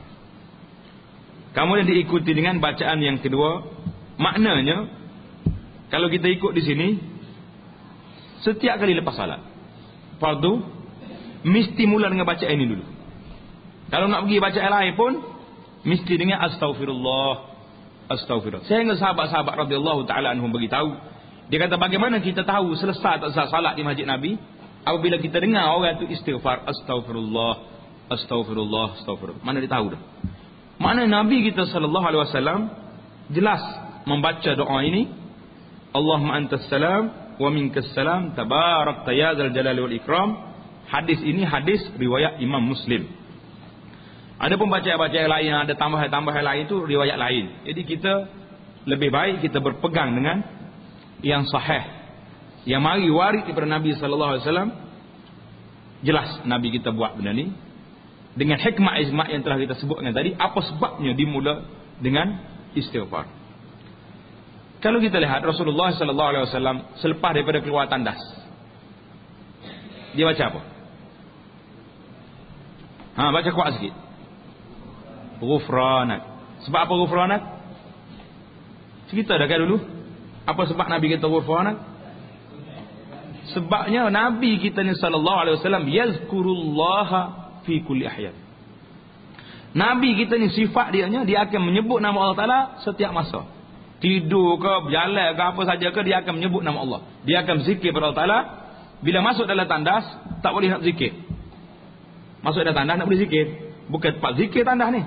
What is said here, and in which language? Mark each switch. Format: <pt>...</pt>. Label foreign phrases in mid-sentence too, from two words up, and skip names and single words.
<ms>Kemudian diikuti dengan bacaan yang kedua. Maknanya, kalau kita ikut di sini, setiap kali lepas salat fardu, mesti mula dengan bacaan ini dulu. Kalau nak pergi bacaan lain pun, mesti dengan</ms> <ar>أستغفر الله، أستغفر الله.</ar> <ms>Sehingga sahabat-sahabat</ms> <ar>رضي الله تعالى عنهم</ar> <ms>beritahu, dia kata bagaimana kita tahu selesai tak selesai salat di masjid Nabi? Apabila kita dengar orang itu istighfar,</ms> <ar>أستغفر الله، أستغفر الله، أستغفر الله.</ar> <ms>Mana dia tahu dah? Mana Nabi kita</ms> <ar>صلى الله عليه وسلم</ar> <ms>jelas membaca doa ini,</ms> <ar>اللهم أنت السلام ومنك السلام، تباركت يا ذا الجلال والإكرام.</ar> <ms>Hadis ini hadis riwayat Imam Muslim. Ada pembacaan-bacaan lain yang ada tambahan-tambahan lain itu riwayat lain. Jadi kita lebih baik kita berpegang dengan yang sahih, yang mari waris daripada Nabi</ms> <ar>صلى الله عليه وسلم.</ar> <ms>Jelas Nabi kita buat benda ni dengan hikmah ijma' yang telah kita sebutkan tadi. Apa sebabnya dimula dengan istighfar? Kalau kita lihat Rasulullah</ms> <ar>صلى الله عليه وسلم</ar> <ms>selepas daripada keluar tandas, dia baca apa? Baca kuat sikit. Ghufranak. Sebab apa ghufranak? Cerita dah kan dulu. Apa sebab Nabi kata ghufranak? Sebabnya Nabi kita ni</ms> <ar>صلى الله عليه وسلم يذكر الله في كل أحيان.</ar> <ms>Nabi kita ni sifat dia akan menyebut nama Allah Taala setiap masa. Tidur ke, berjalan ke, apa saja ke, dia akan menyebut nama Allah. Dia akan berzikir kepada Allah Taala. Bila masuk dalam tandas, tak boleh nak zikir. Masuk dalam tandas nak boleh zikir. Bukan tempat zikir tandas ni.</ms>